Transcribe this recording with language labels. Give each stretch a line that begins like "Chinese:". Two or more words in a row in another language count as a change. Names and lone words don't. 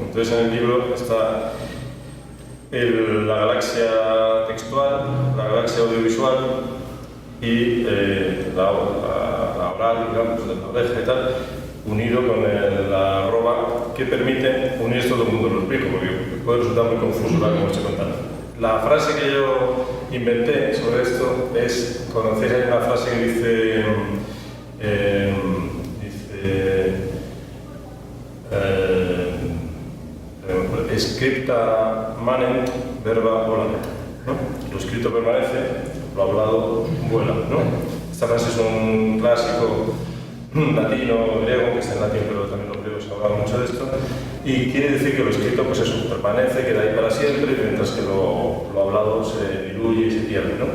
Spanish: Entonces en el libro está la galaxia textual, la galaxia audiovisual y la oral, digamos, de la oreja y tal, unido con la arroba que permite unir todo el mundo. Lo explico porque puede resultar muy confuso la que hemos hecho contando. La frase que yo inventé sobre esto es, conocéis, hay una frase que dice
Latin: scripta manent verba volant,
Spanish: ¿no? Lo escrito permanece, lo hablado vuela, ¿no? Esta frase es un clásico latino, griego, que está en latín, pero también los griegos hablaban mucho de esto, y quiere decir que lo escrito, pues eso, permanece, queda ahí para siempre, mientras que lo hablado se diluye y se pierde, ¿no?